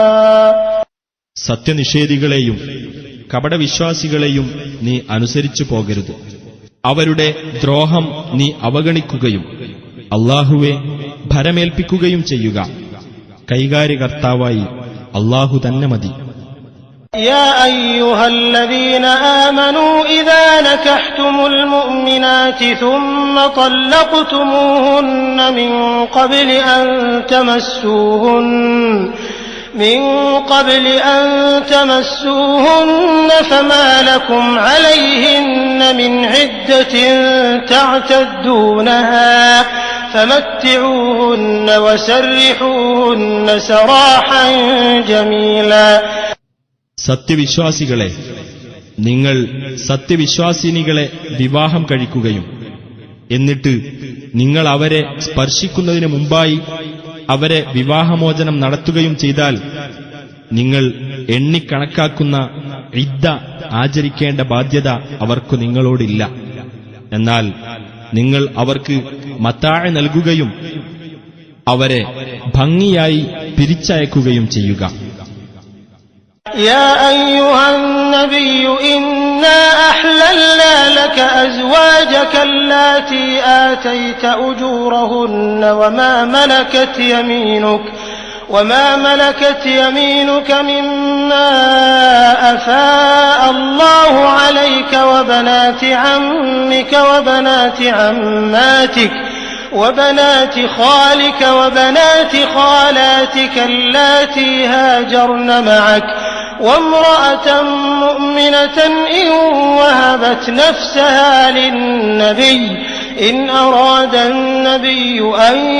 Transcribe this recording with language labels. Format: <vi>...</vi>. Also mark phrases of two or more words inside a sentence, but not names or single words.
<ml>സത്യനിഷേധികളെയും കപടവിശ്വാസികളെയും നീ അനുസരിച്ചു പോകരുത്. അവരുടെ ദ്രോഹം നീ അവഗണിക്കുകയും അള്ളാഹുവെ ഭരമേൽപ്പിക്കുകയും ചെയ്യുക. കൈകാര്യകർത്താവായി അള്ളാഹു തന്നെ മതി.</ml> <ar>يا أيها الذين آمنوا إذا نكحتم المؤمنات ثم طلقتموهن من قبل أن تمسوهن فما لكم عليهن من عدة تعتدونها فمتعوهن وسرحوهن سراحا جميلا.</ar> <ml>സത്യവിശ്വാസികളെ, നിങ്ങൾ സത്യവിശ്വാസിനികളെ വിവാഹം കഴിക്കുകയും എന്നിട്ട് നിങ്ങൾ അവരെ സ്പർശിക്കുന്നതിന് മുമ്പായി അവരെ വിവാഹമോചനം നടത്തുകയും ചെയ്താൽ നിങ്ങൾ എണ്ണിക്കണക്കാക്കുന്ന ഇദ്ദ ആചരിക്കേണ്ട ബാധ്യത അവർക്ക് നിങ്ങളോടില്ല. എന്നാൽ നിങ്ങൾ അവർക്ക് മത്താഅ് നൽകുകയും അവരെ ഭംഗിയായി പിരിച്ചയക്കുകയും ചെയ്യുക.</ml> <ar>يا أيها النبي إنا أحللنا لك أزواجك اللاتي آتيت أجورهن وما ملكت يمينك مما أفاء الله عليك وبنات عمك وبنات عماتك وبنات خالك وبنات خالاتك اللاتي هاجرن معك وامرأة مؤمنة إن وهبت نفسها للنبي إن أراد النبي أن</ar>